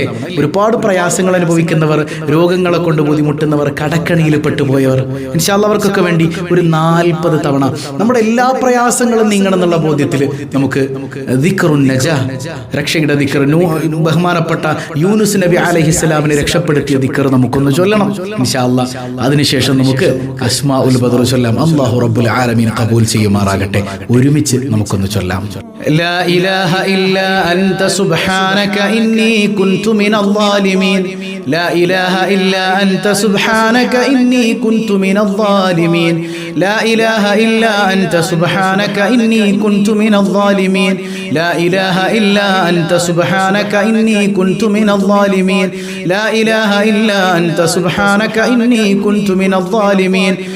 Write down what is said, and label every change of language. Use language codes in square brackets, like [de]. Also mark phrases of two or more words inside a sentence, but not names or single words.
[ml] ഒരുപാട് പ്രയാസങ്ങൾ അനുഭവിക്കുന്നവർ, രോഗങ്ങളെ കൊണ്ട് ബുദ്ധിമുട്ടുന്നവർ, കടക്കണിയിൽ പെട്ടുപോയവർ, [ar] إن شاء الله [ml] അവർക്കൊക്കെ വേണ്ടി ഒരു 40 തവണ നമ്മുടെ എല്ലാ പ്രയാസങ്ങളും നീങ്ങണമെന്നുള്ള ബോധ്യത്തിൽ നമുക്ക് [ar] ذكر النجاة, [ml] രക്ഷയുടെ ദിക്ർ, ബഹുമാനപ്പെട്ട യൂനുസ് നബി അലൈഹിസ്സലാമിനെ രക്ഷപ്പെടുത്തിയ ദിക്ർ നമുക്കൊന്ന് ചൊല്ലണം [ar] إن شاء الله. [ml] അതിനുശേഷം നമുക്ക് അസ്മാഉൽ ബദർ ചൊല്ലാം. [ar] الله رب العالمين [ml] ഖബൂൽ ചെയ്യുമാറാകട്ടെ. ഒരുമിച്ച് നമുക്കൊന്ന് ചൊല്ലാം. [ar] لا إله إلا أنت سبحانك إني كنت من الظالمين لا إله إلا أنت سبحانك إني كنت من الظالمين لا إله إلا أنت سبحانك إني كنت من الظالمين لا إله إلا أنت سبحانك إني كنت من الظالمين لا إله إلا أنت سبحانك إني كنت من الظالمين